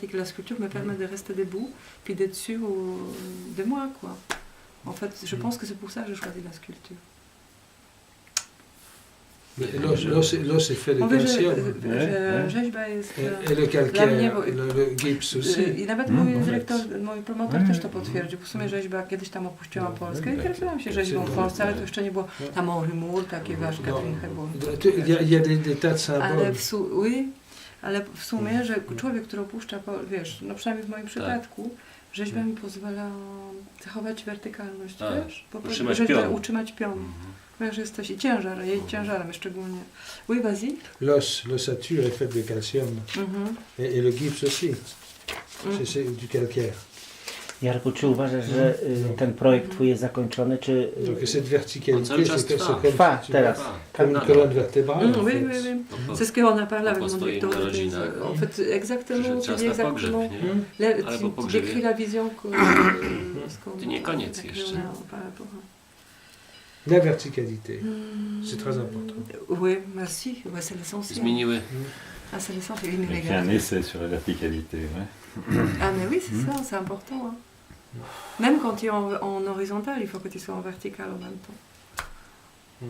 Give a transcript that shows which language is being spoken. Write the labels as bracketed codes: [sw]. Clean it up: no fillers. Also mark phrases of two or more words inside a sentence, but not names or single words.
[fr] La sculpture me permet de rester debout, puis d'être sûr de moi, quoi. En fait, je pense que c'est pour ça que je choisis la sculpture. L'os est fait de calcium. Et le calcaire, le gips aussi. [pl] I nawet mój promotor też to potwierdził. W sumie rzeźba, kiedyś tam opuściłam Polskę i interesowałam się rzeźbą w Polsce, ale to jeszcze nie było tam Henri Moore, takie wiesz, Catherine Hepburn. [fr] Il y a des tas de symboles. [pl] Ale w sumie, że człowiek, który opuszcza, wiesz, no przynajmniej w moim przypadku, rzeźba mi pozwala zachować wertykalność, wiesz? Utrzymać pion. Że jesteś i ciężar, jej ciężarem szczególnie. [fr] Oui, vas-y. L'ossature est faite de calcium. Et le gypse aussi. C'est du calcaire. [pl] Jarku, czy uważasz, że ten projekt twój jest zakończony, czy... [fr] Donc cette verticalité, c'est [pl] trwa teraz. [fr] Comme une colonne vertébrale. Oui. C'est ce qu'on a parlé avec mon directeur. En fait, exactement, tu décris la vision que... [pl] To nie koniec jeszcze. [fr] La verticalité, c'est très important. Oui, merci, c'est l'essentiel. [pl] Zmieniły. [fr] C'est l'essentiel. Il fait un essai sur la verticalité, ouais. Ah mais oui, c'est ça, c'est important. Hein. Même quand tu es en horizontal, il faut que tu sois en vertical en même temps.